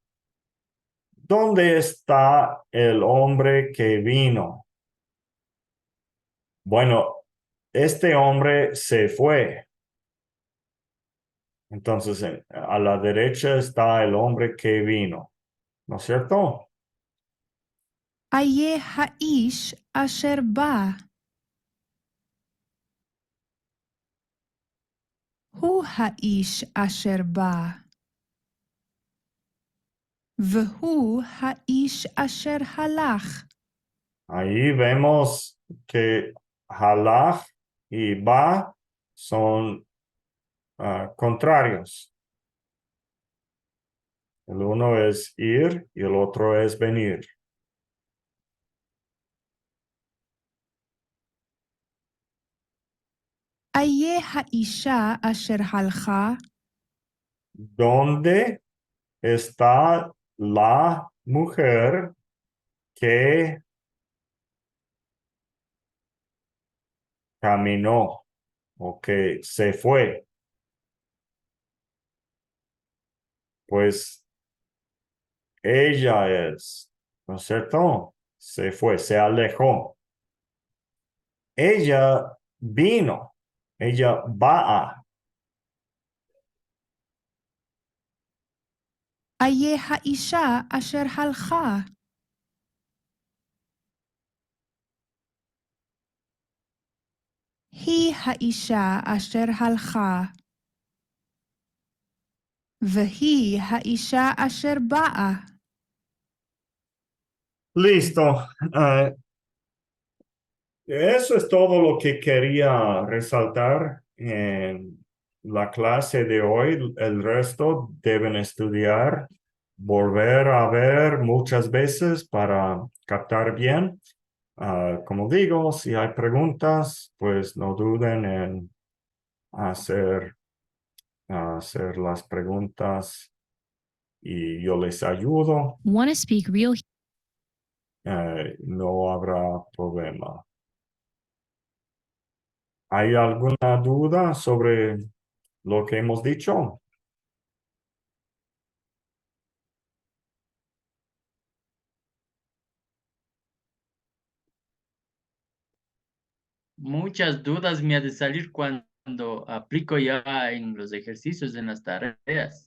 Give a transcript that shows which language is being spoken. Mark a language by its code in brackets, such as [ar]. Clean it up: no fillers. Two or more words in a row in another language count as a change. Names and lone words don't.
[es] ¿Dónde está el hombre que vino? Bueno, este hombre se fue. Entonces, a la derecha está el hombre que vino. ¿No es cierto? [he] איה האיש אשר בא. הוא האיש אשר בא. והוא האיש אשר הלך. [es] Ahí vemos que halach y ba son contrarios. El uno es ir y el otro es venir. [he] איה האישה אשר הלכה. [es] ¿Dónde está la mujer que caminó o que se fue? Pues ella es, ¿no es cierto? Se fue, se alejó. Ella vino, ella va a. [he] איה האישה אשר הלכה. היא האישה אשר הלכה. והיא האישה אשר באה. [es] Listo. Eso es todo lo que quería resaltar en la clase de hoy. El resto deben estudiar, volver a ver muchas veces para captar bien. Como digo, si hay preguntas, pues no duden en hacer las preguntas y yo les ayudo. [en] Want to speak real [es] No habrá problema. ¿Hay alguna duda sobre lo que hemos dicho? Muchas dudas me ha de salir cuando aplico ya en los ejercicios, en las tareas.